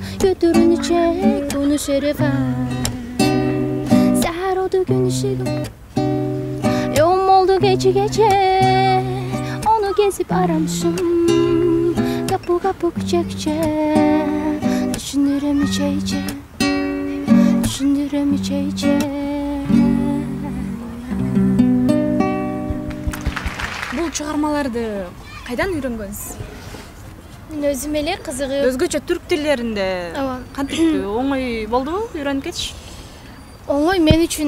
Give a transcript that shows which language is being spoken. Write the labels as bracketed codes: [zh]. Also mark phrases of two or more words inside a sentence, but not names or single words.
[tr] Götürün içe konuş herife. Seher oldu gün ışığı, yoğun oldu gece gece. Onu gezip aramışım, kapı kapı çekçe. Düşünürüm içe içe, düşünürüm içe içe. [ky] Бул чыгармаларды кайдан үйрөнгөнсүз? Мен өзүм эле кызыгып, Өзгөчө түрк тилдеринде ооба, кантип оңой болдубу үйрөнүп кетиш? оңой мен үчүн.